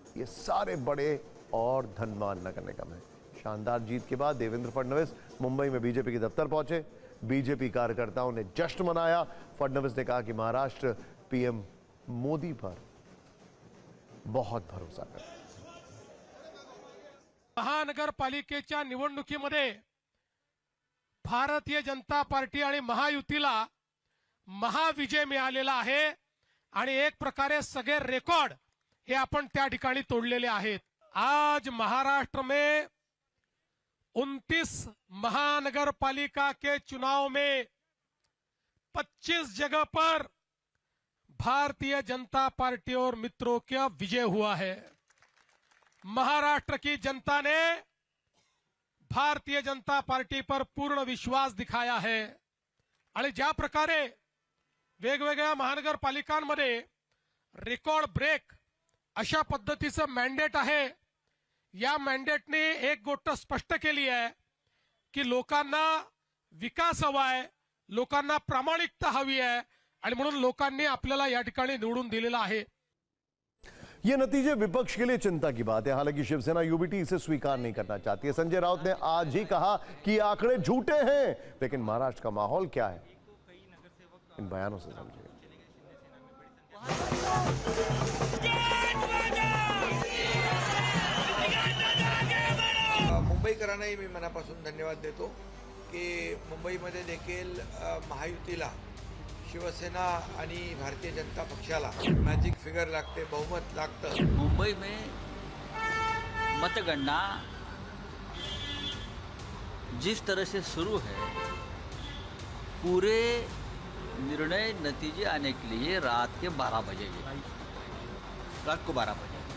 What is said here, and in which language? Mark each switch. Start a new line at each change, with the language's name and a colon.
Hindi: ये सारे बड़े और धनवान नगर निगम हैं। शानदार जीत के बाद देवेंद्र फडणवीस मुंबई में बीजेपी के दफ्तर पहुंचे। बीजेपी कार्यकर्ताओं ने जश्न मनाया। फडणवीस ने कहा कि महाराष्ट्र पीएम मोदी पर बहुत भरोसा करते हैं।
Marathi: महानगरपालिकेच्या निवडणुकीमध्ये भारतीय जनता पार्टी आणि महायुतीला महाविजय मिळालेला आहे आणि एक प्रकारे सगळे रेकॉर्ड हे आपण त्या ठिकाणी तोडलेले आहेत।
Hindi: आज महाराष्ट्र में 29 महानगरपालिका के चुनाव में 25 जगह पर भारतीय जनता पार्टी और मित्रों का विजय हुआ है। महाराष्ट्र की जनता ने भारतीय जनता पार्टी पर पूर्ण विश्वास दिखाया है
Marathi: आणि ज्या प्रकारे वेगवेगळ्या महानगरपालिकांमध्ये रेकॉर्ड ब्रेक अशा पद्धतीचं मॅन्डेट आहे। या मॅन्डेटने एक गोष्ट स्पष्ट केली आहे की लोकांना विकास हवा आहे, लोकांना प्रामाणिकता हवी आहे आणि म्हणून लोकांनी आपल्याला या ठिकाणी निवडून दिलेला आहे।
Hindi: ये नतीजे विपक्ष के लिए चिंता की बात है। हालांकि शिवसेना यूबीटी इसे स्वीकार नहीं करना चाहती है। संजय राउत ने आज ही कहा कि आंकड़े झूठे हैं, लेकिन महाराष्ट्र का माहौल क्या है, इन बयानों से समझिए।
Marathi: मुंबईकरांनाही मी मनापासून धन्यवाद देतो की मुंबईमध्ये देखील महायुतीला शिवसेना आणि भारतीय जनता पक्षाला मॅजिक फिगर लागते, बहुमत लागतं।
Hindi: मुंबई में मतगणना जिस तरह से शुरू है, पूरे निर्णय नतीजे आने के लिए रात के 12 बजेंगे, रात को 12 बजे।